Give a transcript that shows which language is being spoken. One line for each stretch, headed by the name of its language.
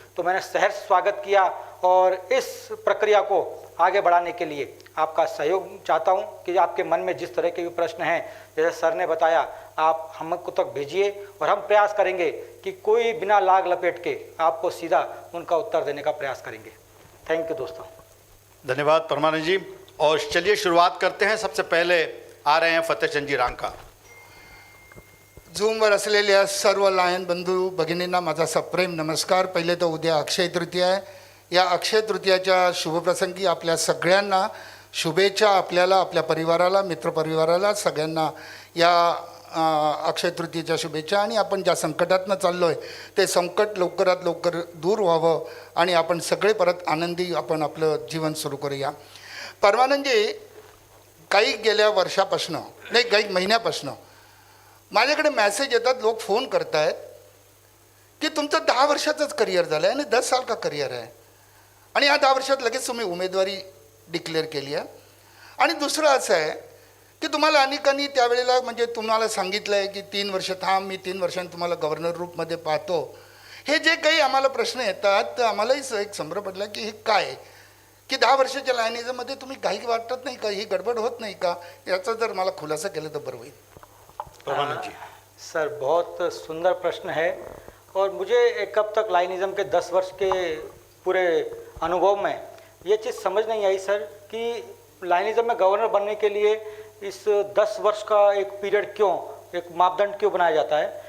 Hindi: तो मैंने सहर्ष स्वागत किया और इस प्रक्रिया को आगे बढ़ाने के लिए आपका सहयोग चाहता हूं कि आपके मन में जिस तरह के भी प्रश्न हैं, जैसे सर ने बताया, आप हमको तक भेजिए और हम प्रयास करेंगे कि कोई बिना लाग लपेट के आपको सीधा उनका उत्तर देने का प्रयास करेंगे। थैंक यू दोस्तों। धन्यवाद परमानंद जी। और चलिए शुरुआत करते हैं। सबसे पहले आ रहे हैं फतेहचंद जी रांका।
Marathi: झूमवर असलेल्या सर्व लायन बंधू भगिनींना माझा सप्रेम नमस्कार। पहिले तर उद्या अक्षय तृतीया आहे। या अक्षय तृतीयाच्या शुभप्रसंगी आपल्या सगळ्यांना शुभेच्छा, आपल्याला, आपल्या परिवाराला, मित्रपरिवाराला सगळ्यांना या अक्षय तृतीयेच्या शुभेच्छा। आणि आपण ज्या संकटातनं चाललो आहे ते संकट लवकरात लवकर दूर व्हावं आणि आपण सगळे परत आनंदी आपण आपलं जीवन सुरू करूया। परमानंदजी, काही गेल्या वर्षापासून, नाही काही महिन्यापासून माझ्याकडे मेसेज येतात, लोक फोन करतायत की तुमचं 10 वर्षाचंच करिअर झालं आहे आणि 10 साल का करिअर आहे आणि या 10 वर्षात लगेच तुम्ही उमेदवारी डिक्लेअर केली आहे. आणि दुसरं असं आहे की तुम्हाला अनेकांनी त्यावेळेला म्हणजे तुम्हाला सांगितलं आहे की 3 वर्ष थांब, मी 3 वर्षांनी तुम्हाला गव्हर्नर रूपमध्ये पाहतो. हे जे काही आम्हाला प्रश्न येतात तर आम्हालाही एक संभ्रम पडला की हे काय की 10 वर्षाच्या लायनिझममध्ये तुम्ही काही वाटत नाही का, ही गडबड होत नाही का? याचा जर मला खुलासा केला तर बरं होईल.
Hindi: परमानंद जी. सर बहुत सुंदर प्रश्न है और मुझे एक कब तक लाइनिज़्म के 10 वर्ष के पूरे अनुभव में ये चीज़ समझ नहीं आई सर कि लाइनिज़्म में गवर्नर बनने के लिए इस 10 वर्ष का एक पीरियड क्यों, एक मापदंड क्यों बनाया जाता है?